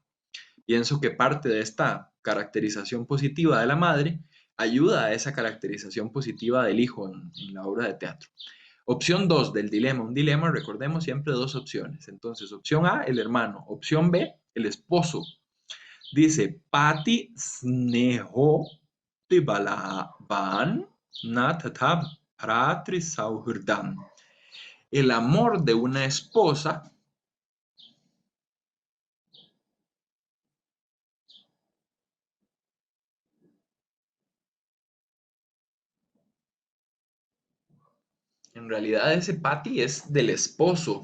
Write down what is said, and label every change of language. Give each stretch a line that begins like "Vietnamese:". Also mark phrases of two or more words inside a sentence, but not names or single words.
Spanish: Pienso que parte de esta caracterización positiva de la madre ayuda a esa caracterización positiva del hijo en la obra de teatro. Opción 2 del dilema. Un dilema, recordemos siempre dos opciones. Entonces, opción A, el hermano. Opción B, el esposo. Dice,
Sanskrit: Pati sneho tibalavan natatab pratri sauhurdam.
Spanish: El amor de una esposa en realidad ese Pati es del esposo.